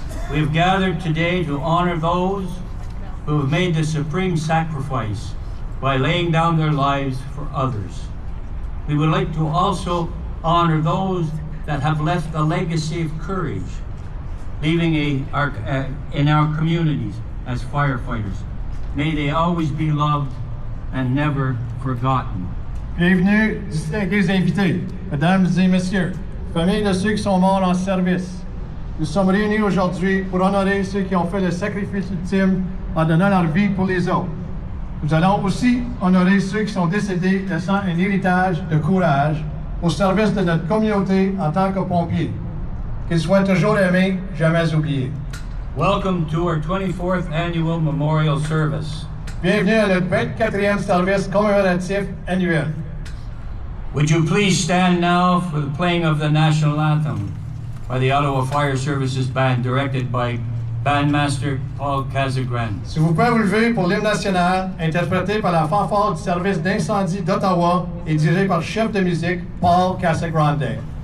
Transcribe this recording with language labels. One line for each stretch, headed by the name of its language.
English: We have gathered today to honor those who have made the supreme sacrifice by laying down their lives for others. We would like to also honor those that have left a legacy of courage, leaving in our communities as firefighters. May they always be loved and never forgotten.
French: Bienvenue, distingués invités, mesdames et messieurs, familles de ceux qui sont morts en service. Nous sommes réunis aujourd'hui pour honorer ceux qui ont fait le sacrifice ultime en donnant leur vie pour les autres. Nous allons aussi honorer ceux qui sont décédés laissant un héritage de courage au service de notre communauté en tant que pompiers. Qu'ils soient toujours aimés, jamais oubliés.
English: Welcome to our 24th annual memorial service.
French: Bienvenue à notre 24e service commémoratif annuel.
English: Would you please stand now for the playing of the national anthem by the Ottawa Fire Services Band, directed by Bandmaster Paul Casagran.
French: Si vous pouvez vous lever pour l'hymne national, interprété par la fanfare du service d'incendie d'Ottawa et dirigé par le chef de musique Paul Casagrande.